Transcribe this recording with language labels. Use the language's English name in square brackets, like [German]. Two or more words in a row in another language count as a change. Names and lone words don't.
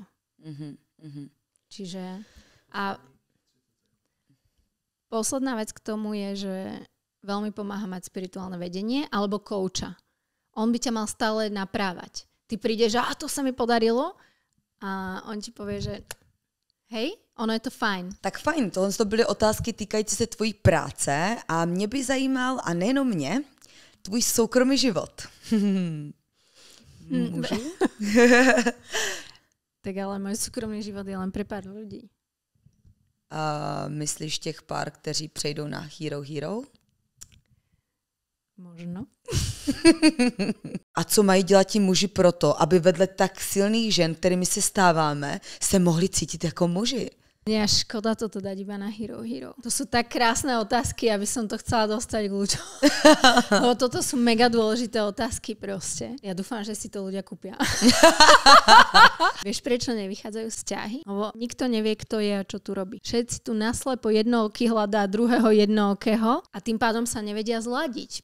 [Slovak] Čiže a posledná vec k tomu je, že veľmi pomáha mať spirituálne vedenie alebo kouča. On by ťa mal stále naprávať. Ty prídeš, že to sa mi podarilo a on ti povie, že hej, ono je to fajn. [Czech] Tak fajn, tohle to byly otázky týkající se tvojí práce a mě by zajímal, a nejenom mě, tvůj soukromý život. Můžu? Tak ale můj soukromý život [Slovak] je len pre pár ľudí. [Czech] A myslíš těch pár, kteří přejdou na Hero? [Slovak] Možno. [Czech] A co mají dělat ti muži proto, aby vedle tak silných žen, kterými se stáváme, se mohli cítit jako muži? [Slovak] Nie, škoda toto dať iba na Hero. To sú tak krásne otázky, aby som to chcela dostať k ľuďom. Lebo toto sú mega dôležité otázky proste. Ja dúfam, že si to ľudia kúpia. Vieš, prečo nevychádzajú vzťahy? Lebo nikto nevie, kto je a čo tu robí. Všetci tu naslepo jednooký hľadá druhého jednookého a tým pádom sa nevedia zladiť.